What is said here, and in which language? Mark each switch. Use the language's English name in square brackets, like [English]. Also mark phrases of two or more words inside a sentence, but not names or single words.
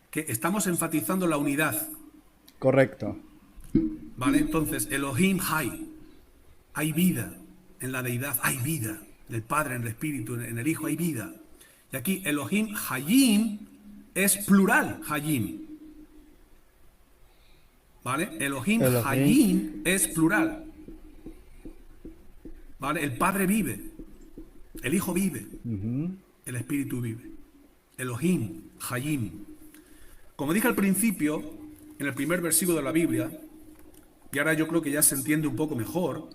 [Spanish] Que estamos enfatizando la unidad, correcto. ¿vale? Entonces, Elohim hay vida en la deidad, hay vida. En el Padre, en el Espíritu, en el Hijo hay vida. Y aquí [Hebrew] אלהים חיים [Spanish] es plural, Hayim, ¿vale? Elohim Elohim. Hayim es plural, ¿vale? El Padre vive, el Hijo vive, Ujú. el Espíritu vive. [Hebrew] אלהים חיים. [Spanish] Como dije al principio, en el primer versículo de la Biblia, y ahora yo creo que ya se entiende un poco mejor,